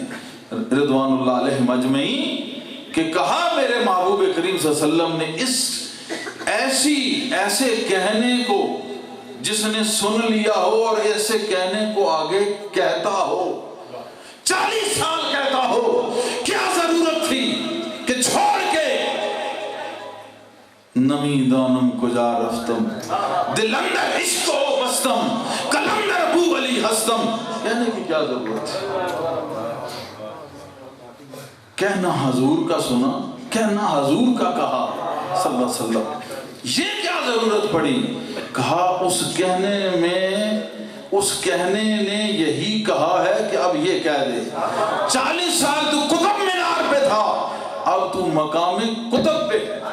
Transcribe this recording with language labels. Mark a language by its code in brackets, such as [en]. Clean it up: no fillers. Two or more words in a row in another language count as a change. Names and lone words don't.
[ar] رضوان اللہ علیہم اجمعین، [ur] کہ کہا میرے محبوب کریم [ar] صلی اللہ علیہ وسلم [ur] نے اس ایسے کہنے کو جس نے سن لیا ہو اور ایسے کہنے کو آگے کہتا ہو، 40 سال کہتا ہو، کیا ضرورت تھی کہ چھوڑ کے [fa] نمی دانم کجا رفتم، دل اندر عشق و مستم، قلندر ابو علی ہستم، [ur] کہنے کی کیا ضرورت تھی؟ کہنا حضور کا سنا، کہنا حضور کا کہا [ar] صلی اللہ علیہ وسلم، [ur] یہ کیا ضرورت پڑی؟ کہا اس کہنے نے یہی کہا ہے کہ اب یہ کہہ دے، 40 سال تو قطب مینار پہ تھا، اب تو مقام قطب پہ۔